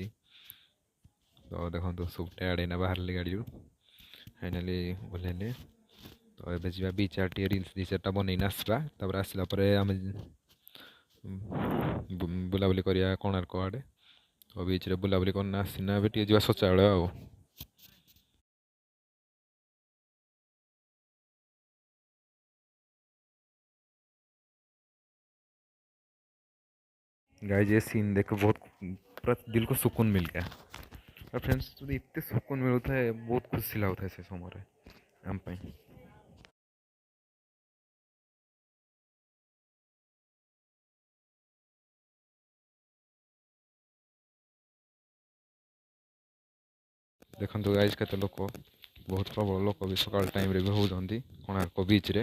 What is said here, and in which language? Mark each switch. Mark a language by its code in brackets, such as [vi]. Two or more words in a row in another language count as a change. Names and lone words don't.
[or] ତ ଦେଖନ୍ତୁ ସବୁ ଟାୟାର୍ଡ଼ ହେଇନା ବାହାରିଲେ ଗାଡ଼ିରୁ, ଫାଇନାଲି ଓହ୍ଲେଇଲେ। ତ ଏବେ ଯିବା ବିଚ୍ ଆଡ଼େ ଟିକେ ରିଲ୍ସ 2-4ଟା ବନେଇନା ଆସିବା। ତାପରେ ଆସିଲା ପରେ ଆମେ ବୁଲାବୁଲି କରିବା କୋଣାର୍କ ଆଡ଼େ। ତ ବିଚ୍ରେ ବୁଲାବୁଲି କରିନା ଆସିନା ଏବେ ଟିକେ ଯିବା ଶୌଚାଳୟ ଆଉ। [hi] गाइस ये सीन देखो बहुत पूरा दिल को सुकून मिल गया। [or] और फ्रेंड्स ଯଦି ଏତେ ସୁକୁନ ମିଳୁଥାଏ ବହୁତ ଖୁସି ଲାଗୁଥାଏ ସେ ସମୟରେ ଆମ ପାଇଁ। ଦେଖନ୍ତୁ ଗାଇସ୍ କେତେ ଲୋକ, ବହୁତ ପ୍ରବଳ ଲୋକ ବି ସକାଳ ଟାଇମ୍ରେ ବି ହେଉଛନ୍ତି କୋଣାର୍କ ବିଚ୍ରେ।